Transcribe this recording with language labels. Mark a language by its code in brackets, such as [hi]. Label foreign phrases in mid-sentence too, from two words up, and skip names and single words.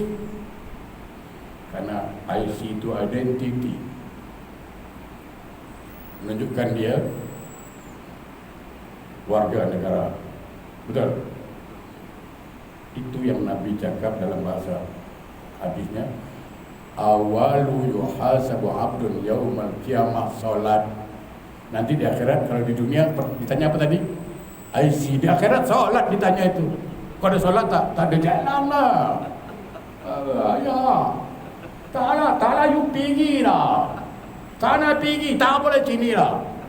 [ms] Karena IC itu identity, menunjukkan dia warga negara. Betul. Itu yang Nabi cakap dalam bahasa hadisnya, [ar] awalu yuhasabu abdun yaumal qiyamah salat. [ms] Nanti di akhirat, kalau di dunia ditanya apa tadi? IC. Di akhirat solat ditanya itu. Kau ada solat tak? Tak ada, jalan lah. Ya. Tak lah you pergi lah. Sana pergi, tak boleh sini lah.